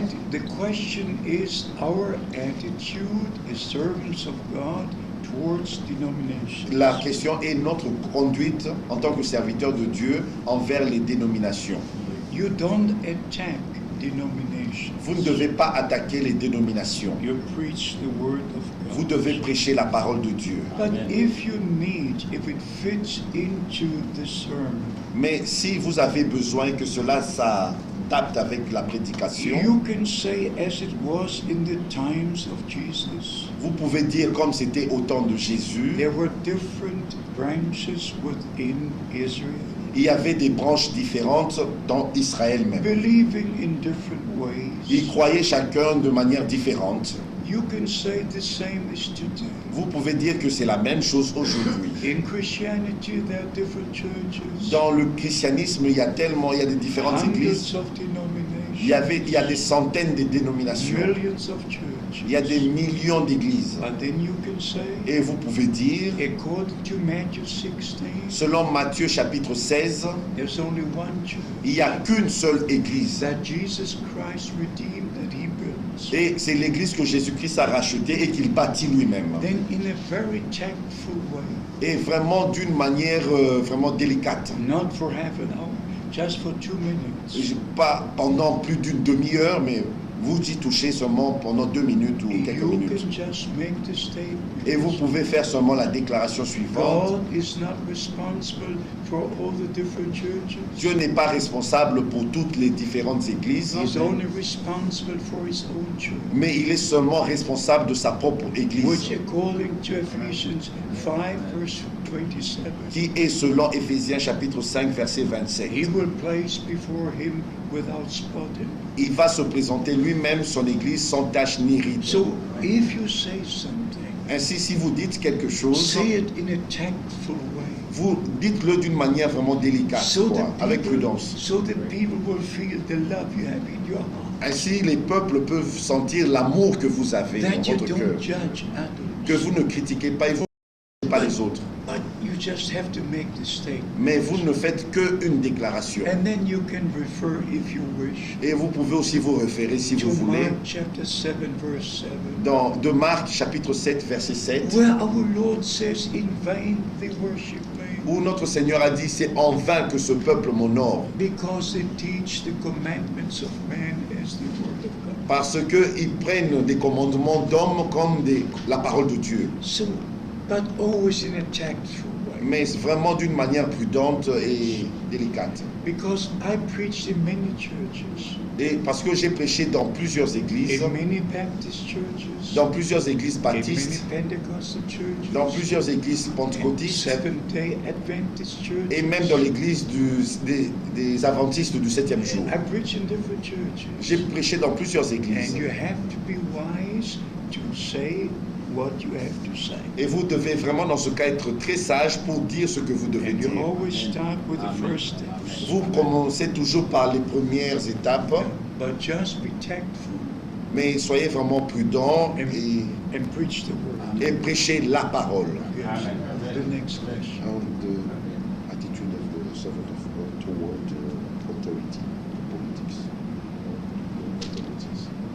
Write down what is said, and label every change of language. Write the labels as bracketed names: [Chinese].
[English] The question is our attitude as servants of God towards denominations. [French] La question est notre conduite en tant que serviteur de Dieu envers les dénominations. [English] You don't attack denominations. [French] Vous ne devez pas attaquer les dénominations. [English] You preach the word of God. [French] Vous devez prêcher la parole de Dieu. [English] But if it fits into the sermon, [French] Mais si vous avez besoin que cela s'adapte avec la prédication, [English] you can say as it was in the times of Jesus. [French] vous pouvez dire comme c'était au temps de Jésus, [English] There were different branches within Israel, [French] il y avait des branches différentes dans Israël même. [English] believing in different ways. [French] Ils croyaient chacun de manière différente. [English] You can say the same is today. [French] Vous pouvez dire que c'est la même chose aujourd'hui. [English] In Christianity, there are different churches, [French] Dans le christianisme, il y a des différentes églises. [English] hundreds of denominations. [French] Il y a des centaines de dénominations. [English] millions of churches. [French] Il y a des millions d'églises. [English] And then you can say, [French] Et vous pouvez dire, [English] according to Matthew 16, [French] selon Matthieu chapitre 16, [English] there's only one church [French] il n'y a qu'une seule église. [English] that Jesus Christ redeemed, that he builds. [French] Et c'est l'église que Jésus-Christ a rachetée et qu'il bâtit lui-même. [English] Then in a very tactful way, [French] Et vraiment d'une manière vraiment délicate. [English] not for half an hour, just for 2 minutes. [French] Pas pendant plus d'une demi-heure, mais vous y touchez seulement pendant 2 minutes ou quelques [English] You [French] minutes. [English] can just make the statement. [French] Et vous pouvez faire seulement la déclaration suivante. [English] God is not responsible for all the different churches. [French] Dieu n'est pas responsable pour toutes les différentes églises, [English] He's only responsible for his own church, [French] mais il est seulement responsable de sa propre église, [English] which according to Ephesians 5 verse 27, [French] qui est selon Éphésiens chapitre 5 verset 27. [English] he will place before him without spot. [French] Il va se présenter lui-même son église sans tache ni ride. [English] So if you say something, [French] Ainsi, si vous dites quelque chose, [English] say it in a tactful way. [French] vous dites-le d'une manière vraiment délicate, avec prudence. [English] So that people will feel the love you have in your heart. [French] Ainsi, les peuples peuvent sentir l'amour que vous avez dans [English] That you [French] votre [English] don't [French] cœur, [English] judge [French] que [English] others, [French] vous ne critiquez pas et vous ne critiquez pas les autres. [English] but you just have to make the statement. [French] Mais vous ne faites qu'une déclaration. [English] And then you can refer, if you wish, [French] Et vous pouvez aussi vous référer, si [English] to [French] vous voulez, [English] Mark chapter 7, verse 7, [French] dans de Marc chapitre 7 verset 7, [English] where our Lord says, in vain they worship me, [French] où notre Seigneur a dit, c'est en vain que ce peuple m'honore, [English] because they teach the commandments of man as the word of God. [French] parce qu'ils prennent des commandements d'hommes comme la parole de Dieu, [English] So, but always in a tactful way. [French] mais vraiment d'une manière prudente et délicate. [English] Because I preached in many churches, [French] Et parce que j'ai prêché dans plusieurs églises, [English] in many Baptist churches, [French] dans plusieurs églises [English] in many [French] baptistes, [English] Pentecostal churches, [French] dans plusieurs églises [English] and [French] pentecôtistes, [English] Seventh-day Adventist churches. [French] et même dans l'église des adventistes du 7e jour. [English] I preach in different churches. [French] J'ai prêché dans plusieurs églises. [English] And you have to be wise to say what you have to say. [French] Et vous devez vraiment dans ce cas être très sage pour dire ce que vous devez [English] And you [French] dire. [English] always start with the first steps. [French] Vous commencez toujours par les premières étapes, [English] But just be tactful [French] mais soyez vraiment prudent et [English] preach the word. [French] prêchez la parole. [English] Yes. The next question. And the attitude of the servant of God toward authority, politics, authorities.